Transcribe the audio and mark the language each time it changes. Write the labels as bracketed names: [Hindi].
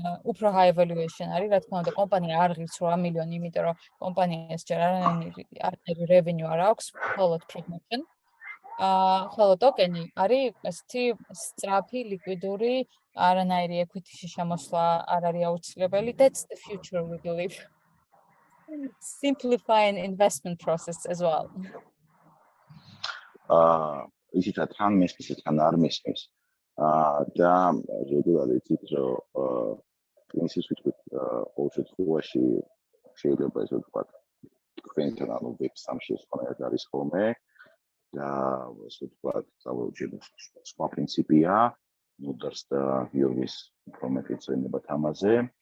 [Georgian] უფრო high valuation არის, რა თქმა უნდა, კომპანია არ ღირს 8 მილიონი, იმიტომ რომ კომპანიას ჯერ არანაირი revenue არ აქვს, მხოლოდ promotion. ხოლო ტოკენი არის ესეთი სწრაფი, ლიკვიდური, არანაირი equity-ში შემოსვლა არ არის აუცილებელი. [English] That's the future we believe. Simplifying investment process as well. [Georgian] ისიც თან მესმის, თან არ მესმის. და ზოგადად იცით რომ პრინციპს ვიტყვით ყოველ შემთხვევაში შეიძლება ესე ვთქვათ თქვენთან ანუ Web3-ში ეს ყველაფერი არის ხოლმე და ასე ვთქვათ, სხვა პრინციპია, ნუდარს და გიორგის უფრო მეტი ცნობათ ამაზე.